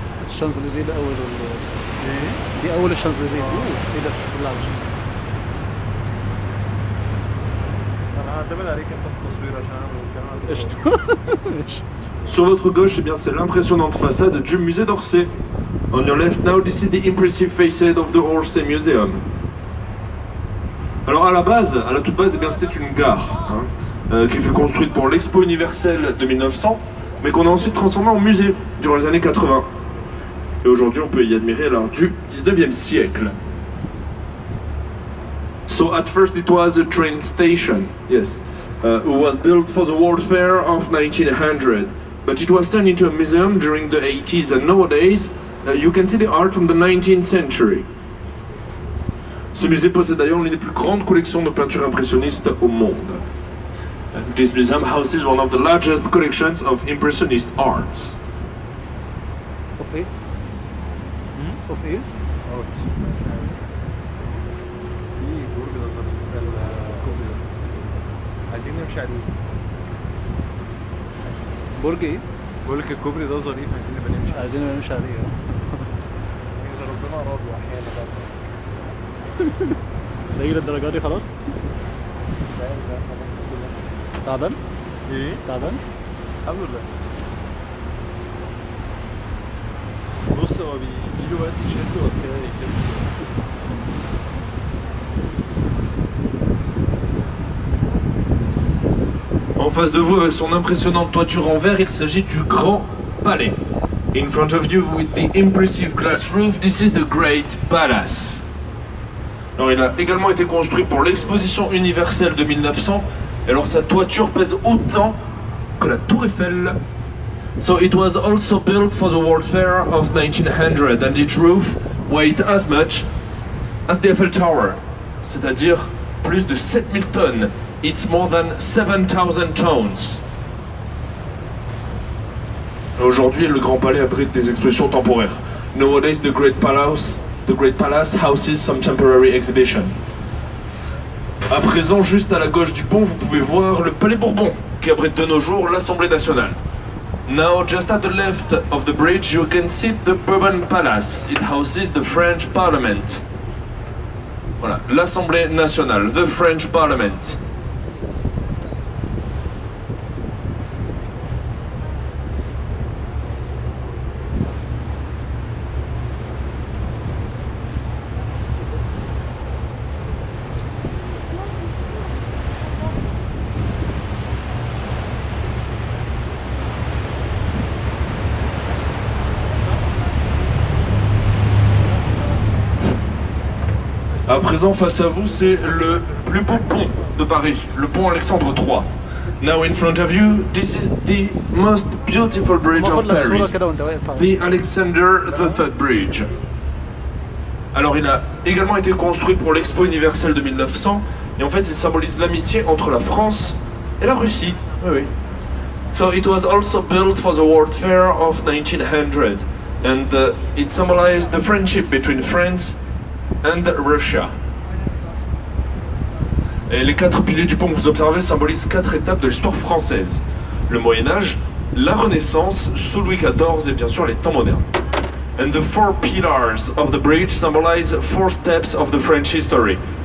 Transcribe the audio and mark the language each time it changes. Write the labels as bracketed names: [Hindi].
[Arabic] الشانزليزيه ده اول دي اول الشانزليزيه ايه ده بالله عليك. انا هعتمد عليك انت في التصوير عشان اعمل الكلام. [French] Sur votre gauche, eh bien, c'est l'impressionnante façade du musée d'Orsay. [English] On your left now, this is the impressive facade of the Orsay Museum. [French] Alors à la base, à la toute base, eh bien, c'était une gare hein, qui fut construite pour l'Expo universelle de 1900, mais qu'on a ensuite transformée en musée durant les années 80. Et aujourd'hui, on peut y admirer l'art du 19e siècle. [English] So at first it was a train station, yes, it was built for the World Fair of 1900, but it was turned into a museum during the 80s, and nowadays you can see the art from the 19th century. [French] Ce musée possède d'ailleurs l'une des plus grandes collections de peintures impressionnistes au monde. [English] This museum houses one of the largest collections of impressionist arts. Of [Arabic] ايه؟ [English] of [Arabic] ايه؟ في برج الكوبري ده عايزين نمشي عليه. برج ايه؟ بقول لك الكوبري ده ظريف، عايزين نمشي عليه. اذا ربنا اراد واحيانا بقى زي للدرجه دي خلاص؟ تعبان؟ ايه؟ تعبان؟ الحمد لله. بص هو بيجيله وقت يشد وقت كده يشد. [French] En face de vous, avec son impressionnante toiture en verre, il s'agit du Grand Palais. [English] In front of you, with the impressive glass roof, this is the Great Palace. [French] Alors, il a également été construit pour l'exposition universelle de 1900, et alors sa toiture pèse autant que la Tour Eiffel. [English] So it was also built for the World Fair of 1900, and its roof weighed as much as the Eiffel Tower, [French] c'est-à-dire plus de 7000 tonnes. [English] It's more than 7,000 tons. [French] Aujourd'hui, le Grand Palais abrite des expositions temporaires. [English] Nowadays, the Great Palace houses some temporary exhibition. [French] À présent, juste à la gauche du pont, vous pouvez voir le Palais Bourbon, qui abrite de nos jours l'Assemblée nationale. [English] Now, just at the left of the bridge, you can see the Bourbon Palace. It houses the French Parliament. [French] Voilà, l'Assemblée nationale, [English] the French Parliament. [French] À présent, face à vous, c'est le plus beau pont de Paris, le pont Alexandre III. [English] Now in front of you, this is the most beautiful bridge of Paris, the Alexander III Bridge. [French] Alors il a également été construit pour l'Expo universelle de 1900, et en fait il symbolise l'amitié entre la France et la Russie. Oui, oui. [English] So it was also built for the World Fair of 1900, and it symbolized the friendship between France and Russia. [French] Et les 4 piliers du pont que vous observez symbolisent 4 étapes de l'histoire française. Le Moyen-Âge, la Renaissance, sous Louis XIV et bien sûr les temps modernes. [English] And the 4 pillars of the bridge symbolize 4 steps of the French history.